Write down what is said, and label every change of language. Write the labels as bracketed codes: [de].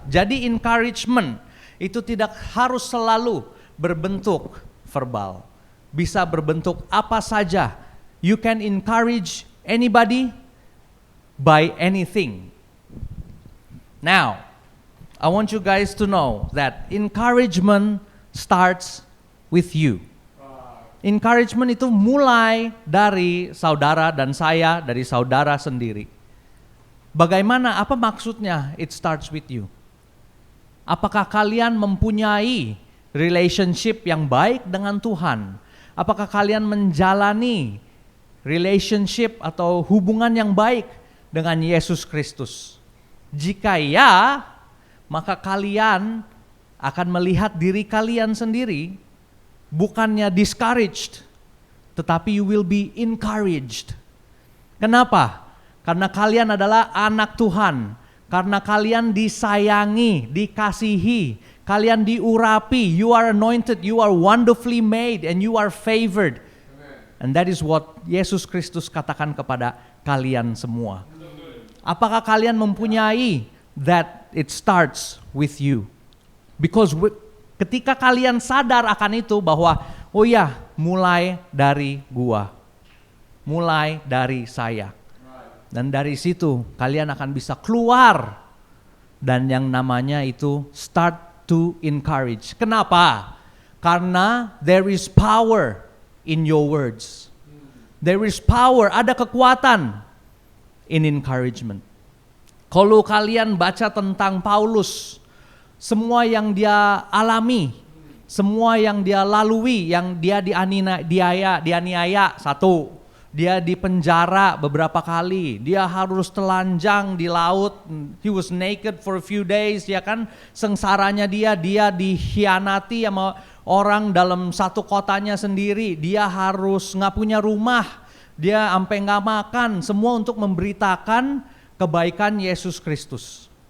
[id] Jadi encouragement itu tidak harus selalu berbentuk verbal. Bisa berbentuk apa saja. [en] You can encourage anybody by anything. Now, I want you guys to know that encouragement starts with you. [id] Encouragement itu mulai dari saudara dan saya, dari saudara sendiri. Bagaimana, apa maksudnya [en] it starts with you? [id] Apakah kalian mempunyai relationship yang baik dengan Tuhan? Apakah kalian menjalani relationship atau hubungan yang baik dengan Yesus Kristus? Jika ya, maka kalian akan melihat diri kalian sendiri bukannya discouraged, tetapi [en] you will be encouraged. [id] Kenapa? Karena kalian adalah anak Tuhan. Karena kalian disayangi, dikasihi, kalian diurapi. [en] You are anointed, you are wonderfully made, and you are favored. And that is what [id] Yesus Kristus katakan kepada kalian semua. Apakah kalian mempunyai [en] that it starts with you? Because [id] ketika kalian sadar akan itu bahwa oh ya, mulai dari gua. Mulai dari saya. Dan dari situ kalian akan bisa keluar dan yang namanya itu [en] start to encourage. [id] Kenapa? Karena [en] there is power in your words. There is power, [id] ada kekuatan [en] in encouragement. [id] Kalau kalian baca tentang Paulus, semua yang dia alami, semua yang dia lalui, yang dia dianiaya, satu, dia dipenjara beberapa kali, dia harus telanjang di laut, [en] he was naked for a few days, [id] ya kan, sengsaranya dia dikhianati sama orang dalam satu kotanya sendiri, dia harus nggak punya rumah, dia sampai nggak makan, semua untuk memberitakan kebaikan Yesus Kristus.